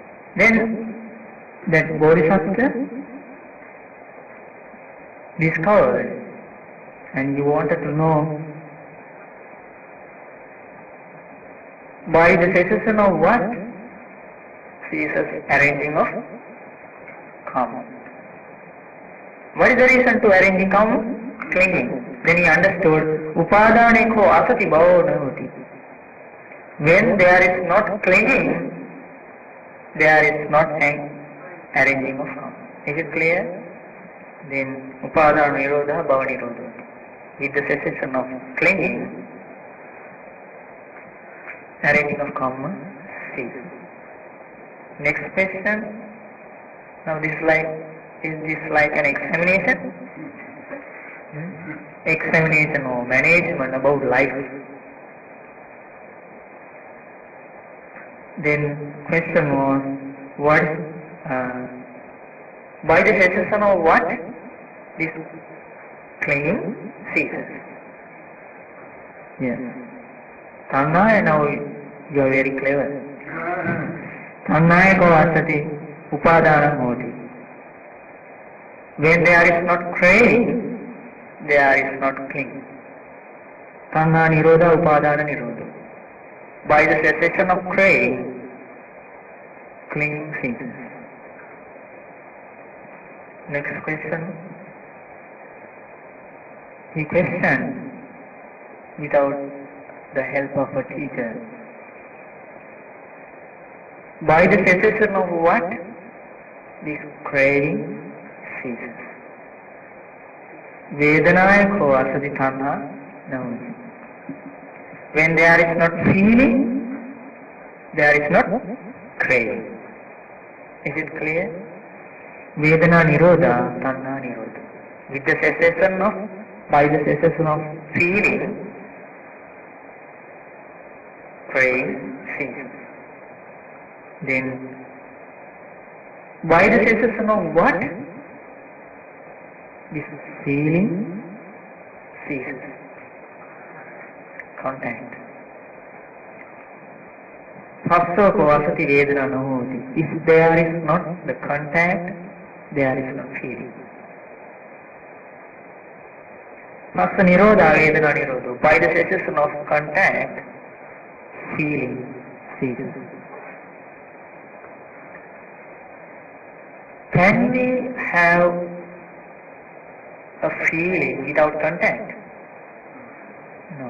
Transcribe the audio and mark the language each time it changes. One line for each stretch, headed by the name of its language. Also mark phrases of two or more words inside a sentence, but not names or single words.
English: Then that bodhisattva discovered, and you wanted to know by the cessation of what? Ceases arranging of karma. What is the reason to arranging karma? Clinging. Then he understood,
Pali: upadane ko asati bhavo nahoti.
English: When there is not clinging, there is not an arranging of karma. Is it clear?
Pali: Then upadana nirodha bhava nirodha.
English: With the cessation of clinging, arranging of karma ceases. Next question. Now is this like an examination? Examination or management about life. Then question was, what by the cessation of what? This clinging ceases. Yes. Tanhaya, now you are very clever.
Pali: Tanhaya ko asati upadana hoti.
English: When there is not craving, there is not clinging.
Pali: Tanha nirodha upadana nirodha.
English: By the cessation of craving, clinging ceases. Next question. He questioned without the help of a teacher. By the cessation of what? This craving ceases.
Pali: Vedanaya ko asati tanha nahoti.
English: When there is not feeling, there is not craving. Is it clear?
Pali: Vedana nirodha, tanha nirodha.
English: With the cessation of, by the cessation of feeling, craving ceases. Then, by the cessation of what? This feeling ceases. Contact.
Pali: Phassa ko asati vedana nahoti.
English: If there is not the contact, there is no feeling.
Pali: Phassa nirodha vedana nirodha.
English: By the cessation of contact, feeling ceases. Can we have a feeling without contact? No.